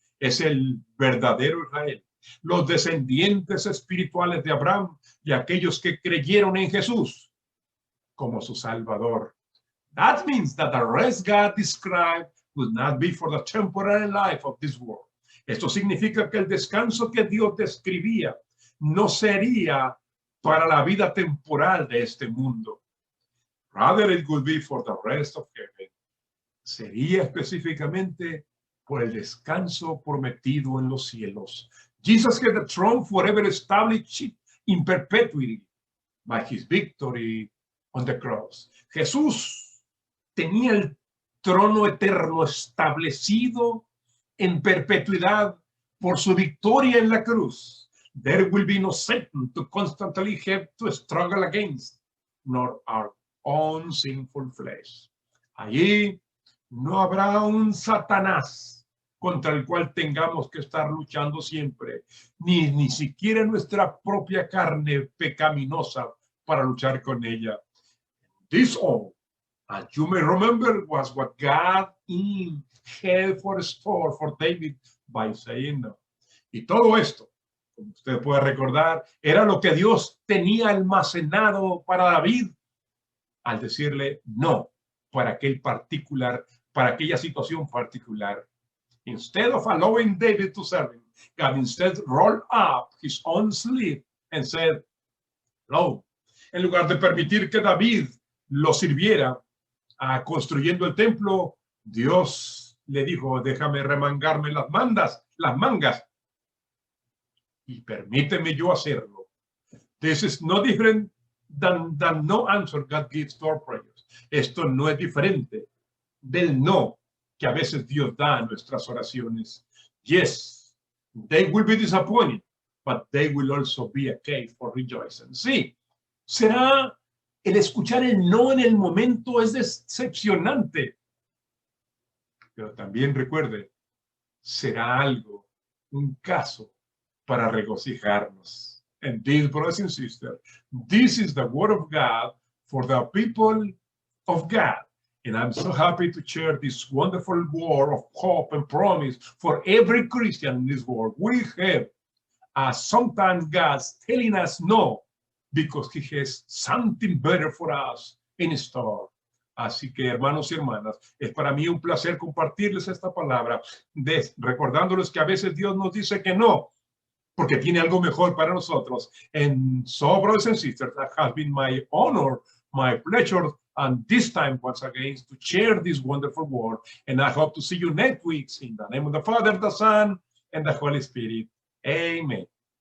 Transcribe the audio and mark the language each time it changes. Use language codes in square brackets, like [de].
[es] Es el verdadero Israel. Los descendientes espirituales de Abraham y aquellos que creyeron en Jesús como su Salvador. [en] That means that the rest God described would not be for the temporary life of this world. [es] Esto significa que el descanso que Dios describía no sería para la vida temporal de este mundo. [en] Rather, it would be for the rest of heaven. [es] Sería específicamente por el descanso prometido en los cielos. [en] Jesus had the throne forever established in perpetuity by his victory on the cross. [es] Jesús tenía el trono eterno establecido en perpetuidad por su victoria en la cruz. [en] There will be no Satan to constantly have to struggle against, nor our own sinful flesh. [es] Allí no habrá un Satanás contra el cual tengamos que estar luchando siempre, ni siquiera nuestra propia carne pecaminosa para luchar con ella. [en] This all, as you may remember, was what God had for store for David by saying no. [es] Y todo esto, como usted puede recordar, era lo que Dios tenía almacenado para David al decirle no para aquella situación particular. [en] Instead of allowing David to serve him, God instead rolled up his own sleeve and said, no. [es] En lugar de permitir que David lo sirviera construyendo el templo, Dios le dijo, déjame remangarme las mangas, y permíteme yo hacerlo. [en] This is no different than no answer God gives to our prayers. [es] Esto no es diferente del no que a veces Dios da a nuestras oraciones. [en] Yes, they will be disappointed, but they will also be a case for rejoicing. [es] Sí, será el escuchar el no en el momento es decepcionante, pero también recuerde, será algo, un caso para regocijarnos. [en] And this, brothers and sisters, this is the word of God for the people of God. And I'm so happy to share this wonderful word of hope and promise for every Christian in this world. We have sometimes God's telling us no, because he has something better for us in store. [es] Así que, hermanos y hermanas, es para mí un placer compartirles esta palabra, recordándoles que a veces Dios nos dice que no, porque tiene algo mejor para nosotros. [en] And so, brothers and sisters, that has been my honor, my pleasure, and this time, once again, to share this wonderful word. And I hope to see you next week in the name of the Father, the Son, and the Holy Spirit. Amen.